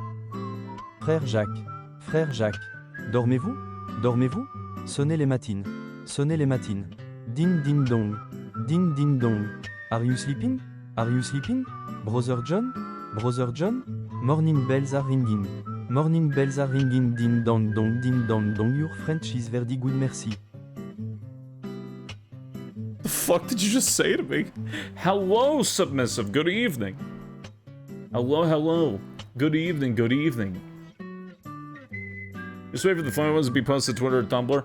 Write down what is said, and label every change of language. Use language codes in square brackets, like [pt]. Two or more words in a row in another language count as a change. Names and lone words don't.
[fr] Frère Jacques, dormez-vous? Sonnez les matines. Sonnez les matines. Ding ding dong. Ding ding dong. [en] Are you sleeping? Are you sleeping? Brother John? Brother John? Morning bells are ringing. Morning bells are ringing. Ding dong dong ding dong dong. Your French is very good, merci. The fuck did you just say to me? Hello, submissive. Good evening. Hello, hello. Good evening, good evening. Just wait for the funny ones to be posted to Twitter or Tumblr.